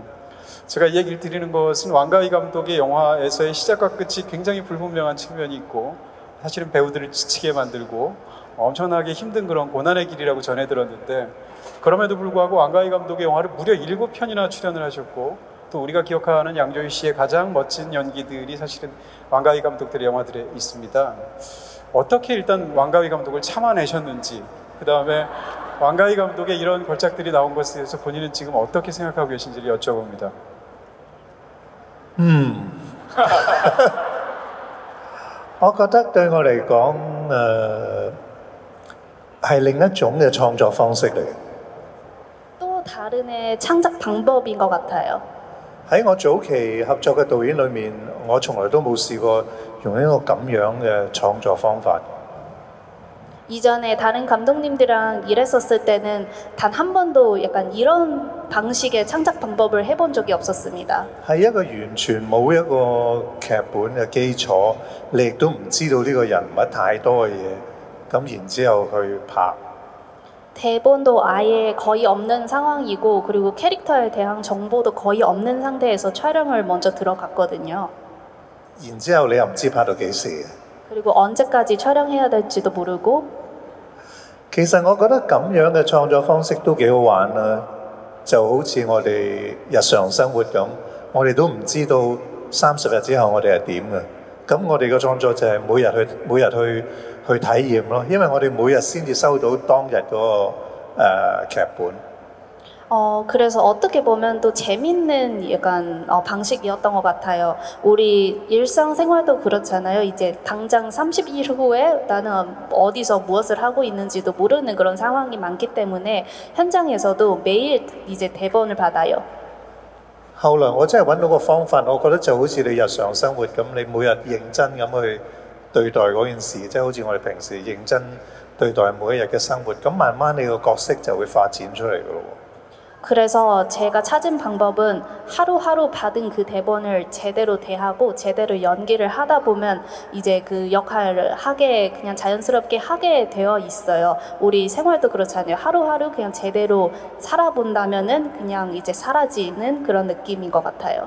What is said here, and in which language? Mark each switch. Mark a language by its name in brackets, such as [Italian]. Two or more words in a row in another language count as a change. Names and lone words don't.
[Korean] 제가 이 얘기를 드리는 것은 왕가위 감독의 영화에서의 시작과 끝이 굉장히 불분명한 측면이 있고 사실은 배우들을 지치게 만들고 엄청나게 힘든 그런 고난의 길이라고 전해 들었는데, 그럼에도 불구하고 왕가위 감독의 영화를 무려 7편이나 출연을 하셨고, 또 우리가 기억하는 양조위 씨의 가장 멋진 연기들이 사실은 왕가위 감독들의 영화들에 있습니다. 어떻게 일단 왕가위 감독을 참아내셨는지, 그 다음에 왕가위 감독의 이런 걸작들이 나온 것에 대해서 본인은 지금 어떻게 생각하고 계신지를 여쭤봅니다. [Cantonese] 我覺得對我嚟講，係另一種嘅創作方式嚟嘅。 [Korean] 또 다른의 창작 방법인 것 같아요. [Cantonese] 喺我早期合作嘅導演裏面，我從來都冇試過用一個咁樣嘅創作方法。 [Korean] 이전에 다른 감독님들이랑 일했었을 때는 단 한 번도 약간 이런 방식의 창작 방법을 해본 적이 없었습니다. [Cantonese] 係一個完全冇一個劇本嘅基礎，你亦都唔知道呢個人物太多嘅嘢，咁然之後去拍。 [Korean] 대본도 아예 거의 없는 상황이고, 그리고 캐릭터에 대한 정보도 거의 없는 상태에서 촬영을 먼저 들어갔거든요. [Cantonese] 然之後你又唔知拍到幾時。 [Korean] 그리고 언제까지 촬영해야 될지도 모르고. [Cantonese] 其實我覺得咁樣嘅創作方式都幾好玩啦，就好似我哋日常生活咁，我哋都唔知道30日之後我哋係點嘅。咁我哋嘅創作就係每日去體驗咯，因為我哋每日先至收到當日嗰個劇本。 [Korean] 그래서 어떻게 보면 또 재밌는 약간 방식이었던 것 같아요. 우리 일상생활도 그렇잖아요. 이제 당장 30일 후에 나는 어디서 무엇을 하고 있는지도 모르는 그런 상황이 많기 때문에 현장에서도 매일 이제 대본을 받아요. [Cantonese] 後來我真係揾到個方法，我覺得就好似你日常生活咁，你每日認真咁去對待嗰件事，即係好似我哋平時認真對待每一日嘅生活，咁慢慢你個角色就會發展出嚟㗎咯。 [Korean] 그래서 제가 찾은 방법은 하루하루 받은 그 대본을 제대로 대하고 제대로 연기를 하다 보면 이제 그 역할을 그냥 자연스럽게 하게 되어 있어요. 우리 생활도 그렇잖아요. 하루하루 그냥 제대로 살아본다면은 그냥 이제 사라지는 그런 느낌인 것 같아요.